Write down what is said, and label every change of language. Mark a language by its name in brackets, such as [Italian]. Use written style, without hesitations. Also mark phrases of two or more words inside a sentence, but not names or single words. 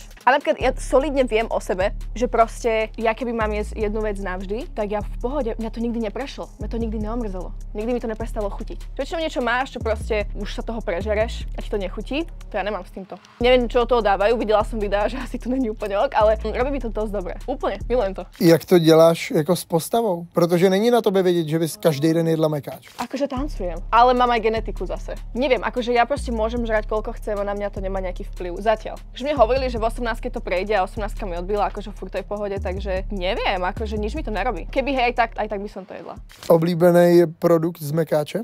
[Slovak] A napríklad ja solidne viem o sebe, že proste ja keby mám jesť jednu vec navždy, tak ja v pohode, mňa to nikdy neprešlo, mňa to nikdy neomrzelo. Nikdy mi to neprestalo chutiť. Čo niečo máš, čo proste už sa toho prežereš a ti to nechutí, to ja nemám s týmto. Neviem, čo od toho dávajú, videla som videá, že asi to není úplne ok, ale robí mi to dosť dobre. Úplne, milujem to. [Czech] Jak to děláš jako s postavou? Protože není na tobě vědět, že bys každý den jedla mekáč. [Slovak] Akože tancujem, ale mám aj genetiku zase. Neviem, akože ja proste môžem žrať koľko chcem a na mňa to nemá nejaký vplyv. Zatiaľ. Už mne hovorili, že v 18 to prejde a 18 mi odbila, akože furt to je v pohode, takže neviem, akože nič mi to nerobí. Keby hej, aj tak by som to jedla. [Czech] Oblíbený produkt z mekáče?